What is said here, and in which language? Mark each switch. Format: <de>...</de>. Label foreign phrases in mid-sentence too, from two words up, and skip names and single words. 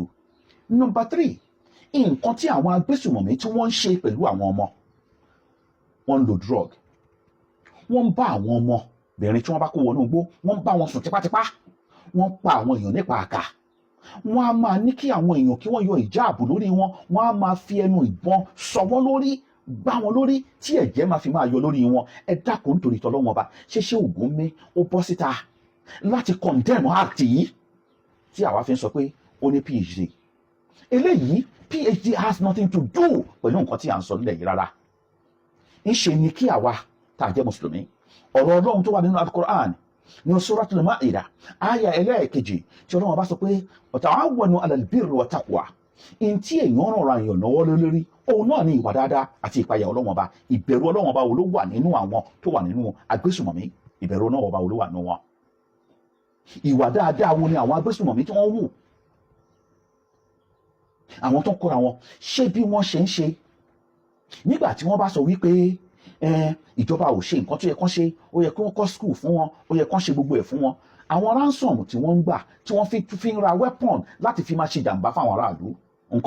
<yo>Number 3, nǹkan tí àwọn agbésùmọ̀mí tí wọ́n ń ṣe pẹ̀lú àwọn ọmọ, wọ́n ń lo drug, wọ́n ń bá àwọn ọmọbìnrin tí wọ́n bá kó wọnú igbó, wọ́n ń bá wọn sùn tipátipá, wọ́n pa àwọn èèyàn nípa àkà, wọ́n á máa ní kí àwọn èèyàn kí wọ́n yọ ìjáàbù lórí wọn, wọ́n á máa fi ẹnu ìbọn sọ wọ́n lórí, gbá wọn lórí tí ẹ̀jẹ̀ máa fi máa yọ lórí wọn. Ẹ dákun nítorí tọ́lọ́wọ́n ọba, ṣé Ògúnmí ó bọ́ síta láti</yo> <en>condemn act</en> <yo>yìí tí àwa fi ń sọ pé ó ní PhD? Eléyìí</yo> <en>PhD has nothing to do</en> <yo>pẹ̀lú nǹkan tí à ń sọ nílẹ̀ yìí rárá. Ńṣe ni kí àwa tá a jẹ́ mùsùlùmí, ọ̀rọ̀ Ọlọ́run tó wà nínú Al-Qur'an ní Suratul Ma'idah àyà ẹlẹ́ẹ̀kejì tí Ọlọ́run bá sọ pé</yo> <ar>تعاونوا على البر والتقوى,</ar> <yo>in tí èèyàn ràn ra èèyàn lọ́wọ́ lórí òun náà ní ìwà dáadáa àti ìpayà Ọlọ́run ọba. Ìbẹ̀rù Ọlọ́run ọba wo ló wà nínú àwọn tó wà nínú agbésùmọ̀mí? Ìbẹ̀rù Ọlọ́run ọba wo ló wà nínú wọn? Ìwà dáadáa wo ni àwọn agbésùmọ̀mí tí wọ́n wù? Àwọn tó ń kóra wọn, ṣé bí wọ́n ṣe ń ṣe nígbà tí wọ́n bá sọ wípé ìjọba ò ṣe nǹkan tó yẹ kán ṣe, ó yẹ kí wọ́n kọ́ school fún wọn, ó yẹ kán ṣe gbogbo ẹ̀ fún wọn, àwọn ransom tí wọ́n ń gbà tí wọ́n fi ń ra weapon láti fi máa ṣe jàǹbá fáwọn aráàlú ńkọ́?</yo>